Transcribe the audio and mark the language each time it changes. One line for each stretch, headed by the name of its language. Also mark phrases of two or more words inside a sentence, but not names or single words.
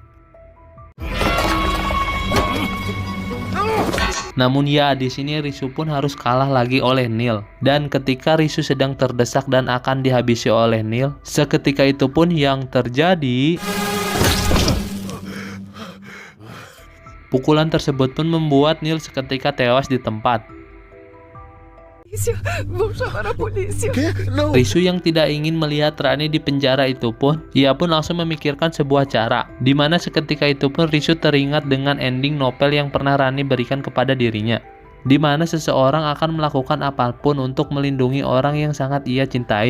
Indonesian: Namun ya, di sini Risu pun harus kalah lagi oleh Neil. Dan ketika Risu sedang terdesak dan akan dihabisi oleh Neil, seketika itu pun yang terjadi, pukulan tersebut pun membuat Neil seketika tewas di tempat.
Portuguese: Vou chamar a polícia. Quê? Não.
Indonesian: Risu yang tidak ingin melihat Rani di penjara itu pun, ia pun langsung memikirkan sebuah cara, di mana seketika itu pun Risu teringat dengan ending novel yang pernah Rani berikan kepada dirinya, di mana seseorang akan melakukan apapun untuk melindungi orang yang sangat ia cintai.